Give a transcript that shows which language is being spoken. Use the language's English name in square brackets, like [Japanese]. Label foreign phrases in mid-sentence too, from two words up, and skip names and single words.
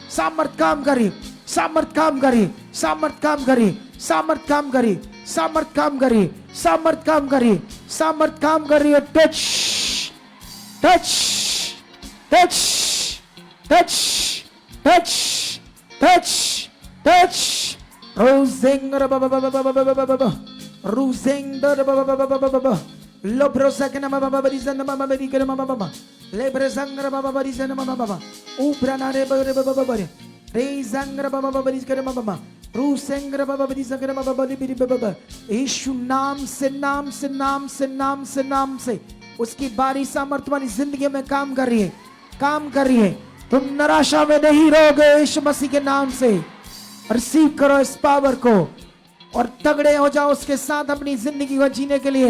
[Hindi] सामर्थ काम कर रही है, सामर्थ काम करे, सामर्थ काम करे, सामर्थ काम करे, सामर्थ काम करे, सामर्थ काम करे, सामर्थ काम करे। टच टच टच टच टच टच टच रोजिंगर रोजिंगर लोब्रोसकना बाबा बरिजन बाबा बरिकर बाबा लेब्रसंगर बाबा बरिजन बाबा उब्राना रे बाबा रेजंगर बाबा बरिकर बाबा रूसेंगर बाबा बरिजकर बाबा बरि बाबा। यीशु नाम से नाम से नाम से नाम से नाम से उसकी बारी सामर्थ वाली जिंदगी में काम कर रही है, काम कर रही है। तुम निराशा में नहीं रहोगे यीशु मसीह के नाम से। रिसीव करो इस पावर को और तगड़े हो जाओ उसके साथ अपनी जिंदगी को जीने के लिए।